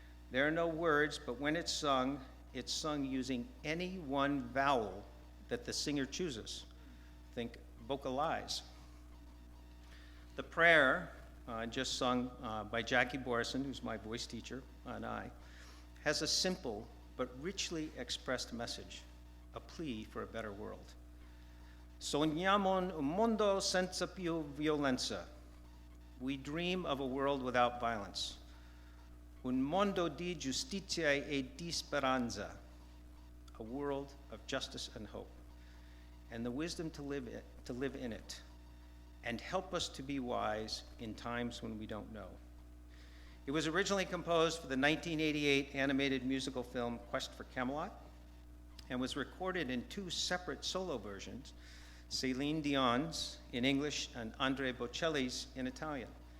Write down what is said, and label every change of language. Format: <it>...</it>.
<en>There are no words, but when it's sung using any one vowel that the singer chooses. Think Vocalise. The prayer, just sung by Jackie Boreson, who's my voice teacher, and I, has a simple but richly expressed message, a plea for a better world.</en> <it>Sogniamo un mondo senza più violenza.</it> <en>We dream of a world without violence.</en> <it>Un mondo di giustizia e di speranza.</it> <en>A world of justice and hope. And the wisdom to live in it. And help us to be wise in times when we don't know. It was originally composed for the 1988 animated musical film Quest for Camelot, and was recorded in two separate solo versions, Celine Dion's in English and Andrea Bocelli's in Italian.</en>